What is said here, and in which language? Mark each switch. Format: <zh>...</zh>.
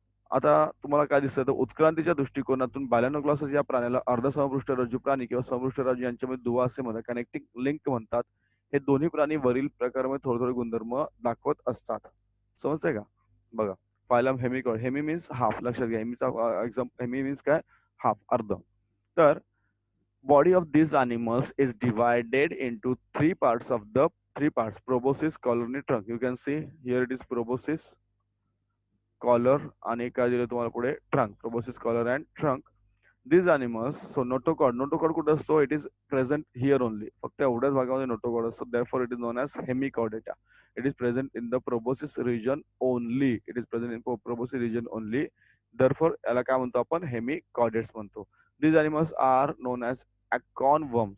<mr>आता तुम्हाला काय दिसतं? तर उत्क्रांतीच्या दृष्टिकोनातून बॅलॅनोग्लॉसस या प्राण्याला अर्ध समपृष्ठरज्जू प्राणी किंवा समपृष्ठरज्जू यांच्यामध्ये दुवा असे म्हणतात. कनेक्टिंग लिंक म्हणतात. हे दोन्ही प्राणी वरील प्रकारामध्ये थोडे थोडे गुणधर्म दाखवत असतात. समजतंय का? बघा फायलम हेमिकॉर्ड.</mr> <en>Hemi means half.</en> <mr>लक्षात घ्या. हेमीचा एक्झाम हेमी मीन्स काय? हाफ, अर्ध.</mr> <en>तर body of these animals is divided into three parts: proboscis, collar आणि trunk. You can see here it is proboscis, collar</en> <mr>आणि काय दिलं तुम्हाला पुढे?</mr> <en>Trunk. proboscis, collar and trunk. These animals, so notochord</en> <mr>कुठे असतो?</mr> <en>It is present here only.</en> <mr>फक्त एवढ्याच भागामध्ये notochord असतो.</mr> <en>Therefore it is known as hemichordata. It is present in the proboscis region only. It is present in proboscis region only.</en> <mr>Therefore याला काय म्हणतो आपण? hemichordates म्हणतो.</mr> <en>These animals are known as acorn worm.</en>